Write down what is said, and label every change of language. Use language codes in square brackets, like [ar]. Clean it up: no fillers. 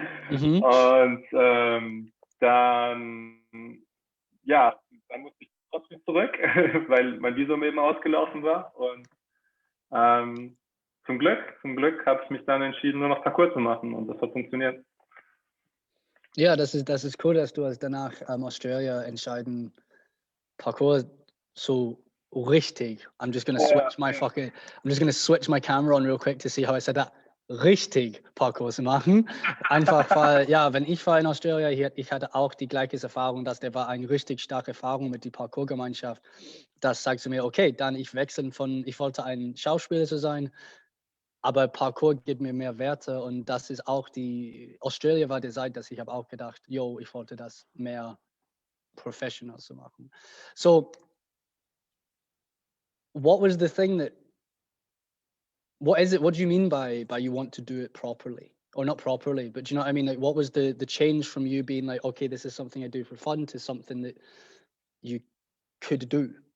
[de] Und dann musste ich trotzdem zurück, weil mein Visum eben ausgelaufen war. Und zum Glück habe ich mich dann entschieden, nur noch Parkour zu machen, und das hat funktioniert. Ja, das ist cool, dass du danach Australia entscheiden, Parkour so richtig. [en] I'm just gonna switch my camera on real quick to see how I said that. [de] Richtig Parkour zu machen. Einfach weil, ja, wenn ich war in Australia, ich hatte auch die gleiche Erfahrung, dass der war eine richtig starke Erfahrung mit der Parkour-Gemeinschaft. Das sagt zu mir, okay, dann ich wollte ein Schauspieler zu sein, aber Parkour gibt mir mehr Werte, und das ist auch Australia war die Zeit, dass ich habe auch gedacht, yo, ich wollte das mehr professional zu machen. [en] So, what was the thing what do you mean by you want to do it properly? Or not properly, but do you know what I mean? Like, what was the change from you being like, okay, this is something I do for fun, to something that you could do?